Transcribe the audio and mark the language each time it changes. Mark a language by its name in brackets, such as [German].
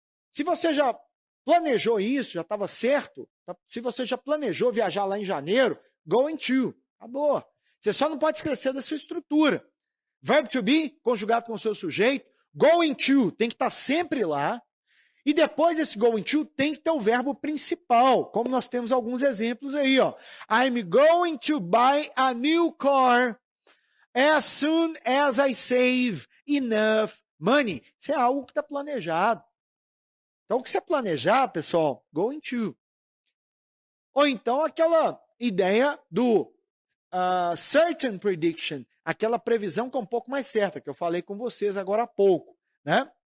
[Portuguese] Se você já planejou isso, já estava certo, se você já planejou viajar lá em janeiro, going to, acabou. Você só não pode esquecer da sua estrutura. Verb to be, conjugado com o seu sujeito, going to, tem que estar sempre lá. E depois desse going to, tem que ter o verbo principal, como nós temos alguns exemplos aí, ó. [English] I'm going to buy a new car as soon as I save enough money. [Portuguese] Isso é algo que está planejado. Então, o que você planejar, pessoal, going to. Ou então aquela ideia do certain prediction, aquela previsão que é um pouco mais certa, que eu falei com vocês agora há pouco, né?